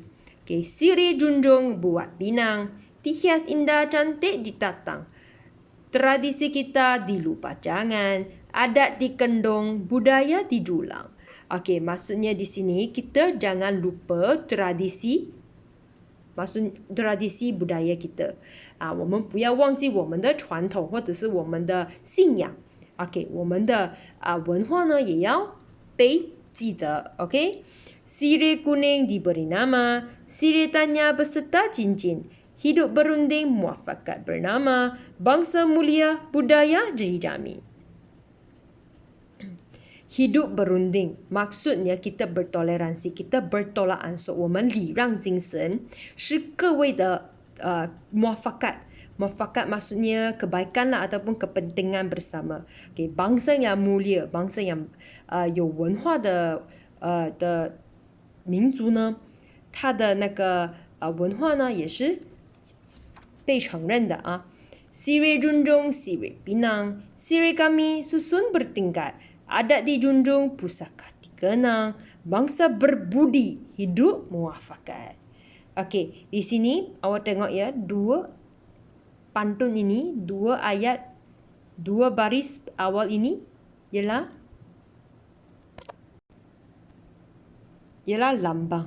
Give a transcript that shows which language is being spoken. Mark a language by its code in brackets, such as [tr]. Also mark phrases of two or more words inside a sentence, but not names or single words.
[ms] Okey, sirih junjung buat pinang. Dihias indah cantik ditatang. Tradisi kita dilupa jangan. Adat dikendong, budaya didulang. Okey, maksudnya di sini kita jangan lupa tradisi budaya kita。 [zh] 我们不要忘记我们的传统或者是我们的信仰。OK， 我们的文化呢也要被记得。OK， [ms] sirih kuning diberi nama, sirih tanya beserta cincin. Hidup berunding, muafakat bernama. Bangsa mulia, budaya dijamin. Hidup berunding, maksudnya kita bertoleransi, kita bertolakan. So, [zh] 我们礼让精神是各位的 muafakat. [ms] Muafakat maksudnya kebaikan lah ataupun kepentingan bersama. Okay, bangsa yang mulia, bangsa yang [zh] 有文化的民族呢，它的那个文化呢也是被承认的啊。 [ms] Sirih junjung, sirih pinang, sirih kami susun bertingkat. Adat dijunjung, pusaka dikenang. Bangsa berbudi, hidup muafakat. Okey, di sini awak tengok ya, dua pantun ini, dua ayat, dua baris awal ini ialah lambang.